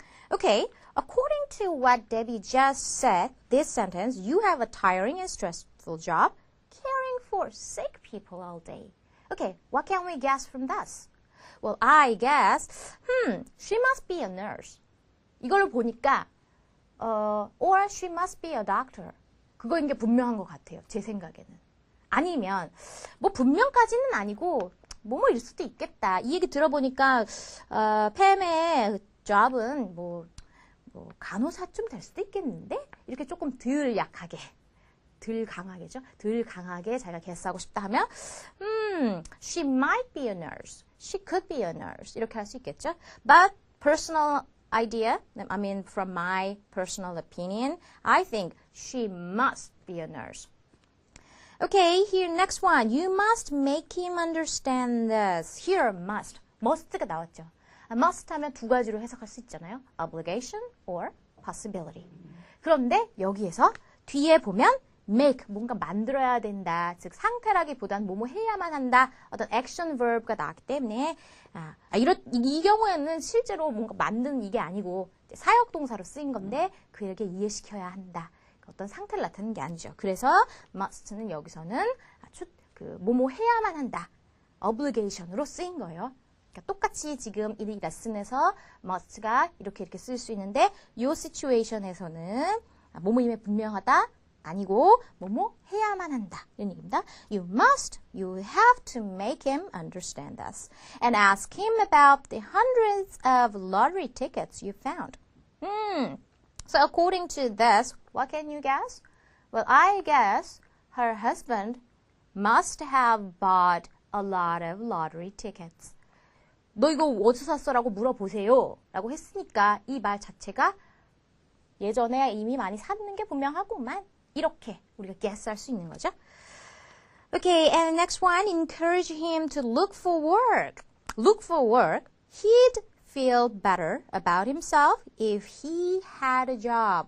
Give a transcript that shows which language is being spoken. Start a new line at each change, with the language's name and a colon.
English: Okay, according to what Debbie just said, this sentence, you have a tiring and stressful job caring for sick people all day. Okay, what can we guess from this? Well, I guess, she must be a nurse.
Korean: 이걸 보니까,
English: or she must be a doctor.
Korean: 그거인 게 분명한 것 같아요. 제 생각에는. 아니면, 뭐 분명까지는 아니고, 뭐일 수도 있겠다. 이 얘기 들어보니까, 팸의 job은 뭐 간호사쯤 될 수도 있겠는데? 이렇게 조금 덜 약하게, 덜 강하게죠? 덜 강하게 자기가 guess하고 싶다 하면,
English: she might be a nurse. She could be a nurse.
Korean: 이렇게 할 수 있겠죠?
English: But personal idea, I mean from my personal opinion, I think she must be a nurse. Okay, here next one. You must make him understand this. Here must. must가
Korean: 나왔죠. must 하면 두 가지로 해석할 수 있잖아요.
English: obligation or possibility.
Korean: 그런데 여기에서 뒤에 보면 make, 뭔가 만들어야 된다. 즉 상태라기보단 뭐뭐 해야만 한다. 어떤 action verb가 나왔기 때문에 이 경우에는 실제로 뭔가 만드는 이게 아니고 사역동사로 쓰인 건데 그에게 이해시켜야 한다. 어떤 상태를 나타내는 게 아니죠. 그래서 must는 여기서는 뭐뭐 해야만 한다. obligation으로 쓰인 거예요. 그러니까 똑같이 지금 이 레슨에서 must가 이렇게 쓸 수 있는데 이 situation에서는 뭐뭐임에 분명하다. 아니고 뭐뭐 해야만 한다. 이런 얘기입니다.
English: You must, you have to make him understand this. And ask him about the hundreds of lottery tickets you found. So according to this, what can you guess? Well, I guess her husband must have bought a lot of lottery tickets.
Korean: 너 이거 어디서 샀어? 라고 물어보세요. 라고 했으니까 이 말 자체가 예전에 이미 많이 샀는 게 분명하구만. 이렇게 우리가 guess할 수 있는 거죠.
English: Okay, and next one, encourage him to look for work. Look for work. He'd feel better about himself if he had a job.